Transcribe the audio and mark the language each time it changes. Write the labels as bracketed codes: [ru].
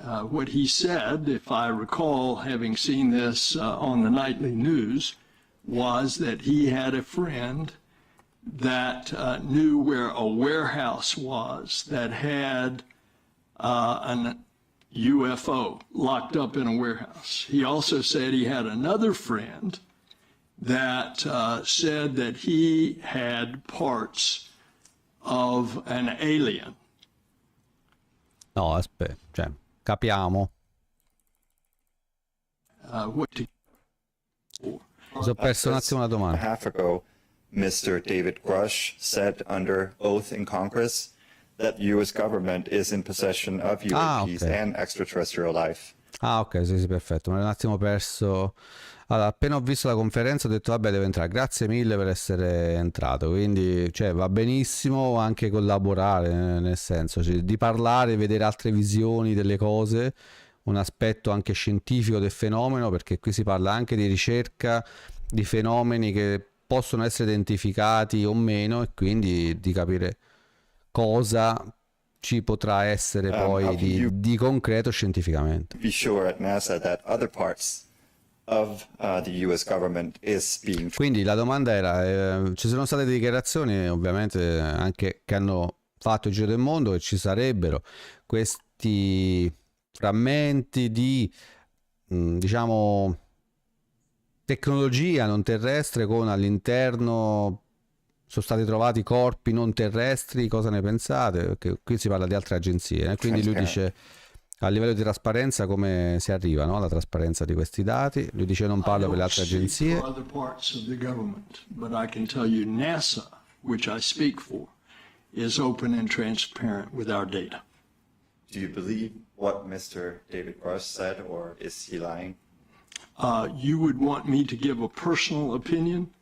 [en] What he said, if I recall having seen this on the nightly news, was that he had a friend that knew where a warehouse was that had an UFO locked up in a warehouse. He also said he had another friend that said that he had parts of an alien. [it] No, aspetta, cioè, capiamo. Ho perso un attimo la domanda. [en] Half ago, Mr. David Grush said under oath in Congress that the U.S. government is in possession of UAPs and extraterrestrial life. [it] Ah, ok, sì, perfetto. Me l'ho un attimo perso. Allora, appena ho visto la conferenza ho detto vabbè, devo entrare. Grazie mille per essere entrato. Quindi, cioè, va benissimo anche collaborare, nel senso, cioè, di parlare, vedere altre visioni delle cose, un aspetto anche scientifico del fenomeno, perché qui si parla anche di ricerca di fenomeni che possono essere identificati o meno, e quindi di capire cosa ci potrà essere poi di concreto scientificamente. [en] Be sure at NASA that other parts of the US government is being. [it] Quindi la domanda era, ci sono state dichiarazioni ovviamente anche che hanno fatto il giro del mondo, che ci sarebbero questi frammenti di diciamo tecnologia non terrestre con all'interno sono stati trovati corpi non terrestri. Cosa ne pensate? Perché qui si parla di altre agenzie, quindi lui dice a livello di trasparenza come si arriva, no? Alla trasparenza di questi dati. Lui dice non parlo per le altre agenzie. [en] For other parts of the government, but I can tell you NASA, which I speak for, is open and transparent with our data. Do you believe what Mr. David Grush said, or is he lying? You would want me to give a personal opinion?